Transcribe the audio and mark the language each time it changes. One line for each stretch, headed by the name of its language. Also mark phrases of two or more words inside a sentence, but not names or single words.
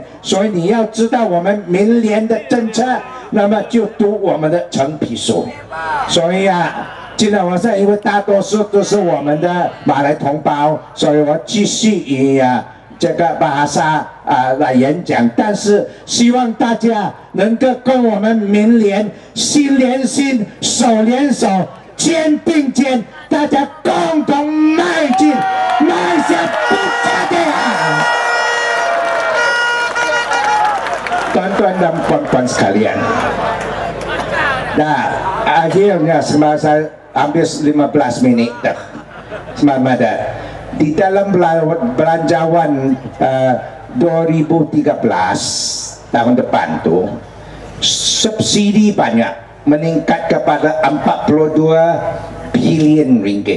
Chinese: 所以你要知道我们明年的政策，那么就读我们的橙皮书。所以今天晚上因为大多数都是我们的马来同胞，所以我继续以这个巴萨来演讲。但是希望大家能够跟我们明年心连心、手连手、肩并肩，大家共同迈进，迈向不加的
Malay: Tuan-tuan dan puan-puan sekalian. Nah, akhirnya semasa hampir 15 menit dah. Semamada. Di dalam belanjawan 2013 tahun depan tu, subsidi banyak meningkat kepada 42 bilion ringgit.